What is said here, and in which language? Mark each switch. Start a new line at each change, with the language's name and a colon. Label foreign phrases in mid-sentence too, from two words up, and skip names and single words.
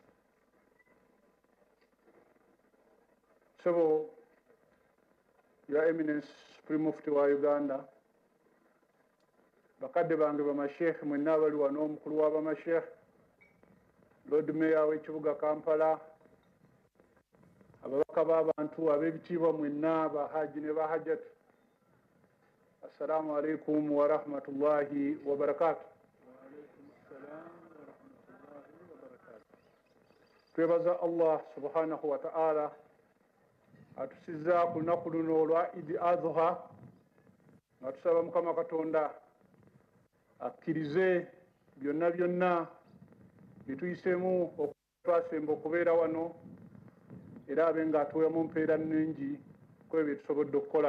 English: So, Your Eminence, Supreme Mufti
Ganda: wa Uganda, bakadde bange bamashekhe mwenna abali wano, omukulu w'abamashekhe,
English: Lord Mayor
Ganda: w'ekibuga Kampala, ababaka b'abantu ab'ebitiibwa mwenna bahaji ne bahajjatu,
Arabic: السلام عليكم ورحمة الله وبركاته.
Ganda: Twebaza Allah
Arabic: سبحانه وتعالى
Ganda: atusizza ku lunaku luno olwa Idi Adhuha nga tusaba Mukama Katonda akkirize byonna byonna bye tuyiseemu okutwasemba okubeera wano era abe ng'atuweemu mpeera nnungi ku ebyo bye tusobodde okukola.